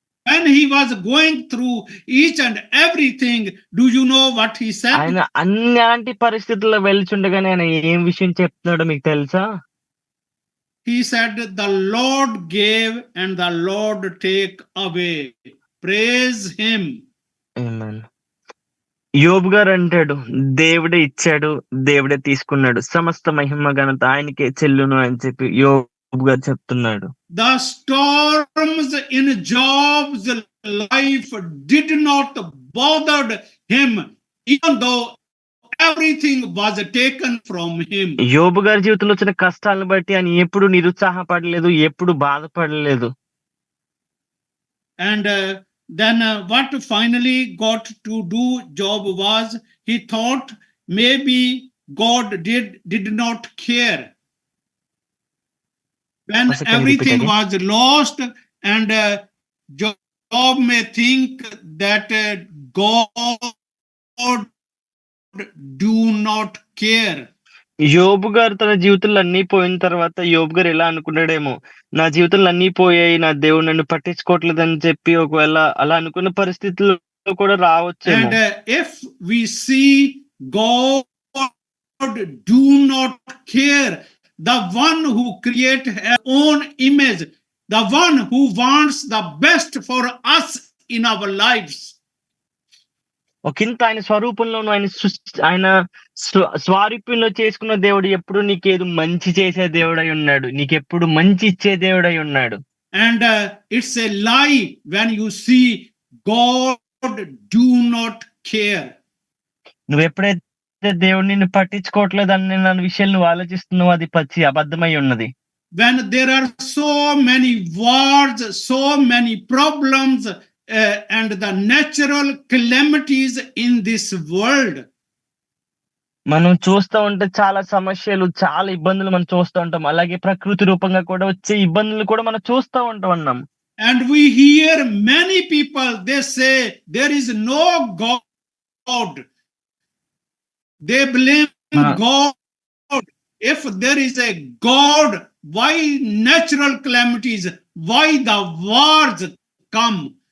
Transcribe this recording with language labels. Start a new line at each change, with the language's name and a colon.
English: When he was going through each and everything, do you know what he said?
Telugu: ఆయన అన్ని పరిస్థితుల్లో వెళ్తుండగానే ఆయన ఏం విషయం చెప్తున్నాడో మీకు తెలుసా?
English: He said, the Lord gave and the Lord take away. Praise him. Amen.
Telugu: యోబు గారు అంటాడు, దేవుడే ఇచ్చాడు, దేవుడే తీసుకున్నాడు, సమస్త మహిమ ఘనత ఆయనకే చెల్లును అని చెప్పి యోబు గారు చెప్తున్నాడు.
English: The storms in Job's life did not bother him, even though everything was taken from him.
Telugu: యోబు గారి జీవితంలో వచ్చిన కష్టాలను బట్టి ఆయన ఎప్పుడు నిరుత్సాహపడలేదు, ఎప్పుడు బాధపడలేదు.
English: And then what finally got to do Job was, he thought maybe God did not care. When Once again, everything repeat was lost, and Job may think that God do not care.
Telugu: యోబు గారు తన జీవితంలో అన్నీ పోయిన తర్వాత యోబు గారు ఎలా అనుకున్నాడేమో, నా జీవితంలో అన్నీ పోయాయి, నా దేవుడు నన్ను పట్టించుకోవట్లేదని చెప్పి ఒకవేళ అలా అనుకున్న పరిస్థితుల్లో కూడా రావచ్చేమో.
English: And if we see God do not care, the one who create his own image, the one who wants the best for us in our lives,
Telugu: ఒకంత ఆయన స్వరూపంలోను ఆయన స్వారూప్యంలో చేసుకున్న దేవుడు ఎప్పుడు నీకేదో మంచి చేసే దేవుడై ఉన్నాడు, నీకెప్పుడు మంచి ఇచ్చే దేవుడై ఉన్నాడు.
English: and it's a lie when you see God do not care.
Telugu: నువ్వు ఎప్పుడైతే దేవుడు నిన్ను పట్టించుకోవట్లేదు అన్న విషయాలు నువ్వు ఆలోచిస్తున్నావు, అది పచ్చి అబద్ధమై ఉన్నది.
English: When there are so many wars, so many problems, and the natural calamities in this world,
Telugu: మనం చూస్తూ ఉంటే చాలా సమస్యలు, చాలా ఇబ్బందులు మనం చూస్తూ ఉంటాం. అలాగే ప్రకృతి రూపంగా కూడా వచ్చే ఇబ్బందులు కూడా మనం చూస్తూ ఉంటాం.
English: and we hear many people, they say there is no God. They blame God. If there is a God, why natural calamities, why the wars come?